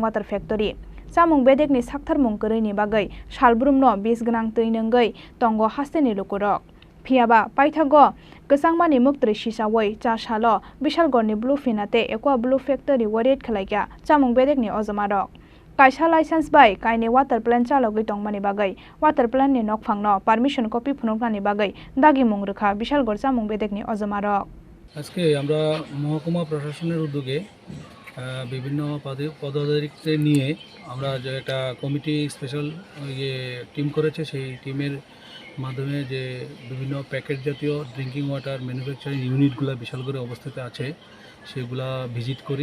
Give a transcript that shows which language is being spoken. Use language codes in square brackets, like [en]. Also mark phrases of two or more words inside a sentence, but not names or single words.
[en] water factory [trp] सामुं बेदेकनि साक्थार मुंकरैनि बागै सालबुरुमनो बिस गोनां तै नोंगै तंग हास्तेनि लुकुरक फियाबा पाइथागो गोसांमानि मुक्त्रै सिसावै चाशालो बिशालगड़नि ब्लू फिनाते एक्वा ब्लू फेक्टरी वरेट खालायगा चामुं बेदेकनि अजमारक कायसा लाइसेंस बाय कायनि [en] water plan [trp] चालगै दंमानि बागै [en] water plan-ni [trp] नकफांनो [en] permission copy [trp] फुनुंनानि बागै दागि मुंरखा बिशालगड़ चामुं बेदेकनि अजमारक। [bn] আজকে আমরা মহকুমা প্রশাসনের উদ্যোগে বিভিন্ন পদাধিকারী নিয়ে আমরা যে একটা কমিটি স্পেশাল টিম করেছে, সেই টিমের মাধ্যমে যে বিভিন্ন প্যাকেট জাতীয় ড্রিঙ্কিং ওয়াটার ম্যানুফ্যাকচারিং ইউনিটগুলো বিশালগড়ে অবস্থিত আছে সেগুলা ভিজিট করি।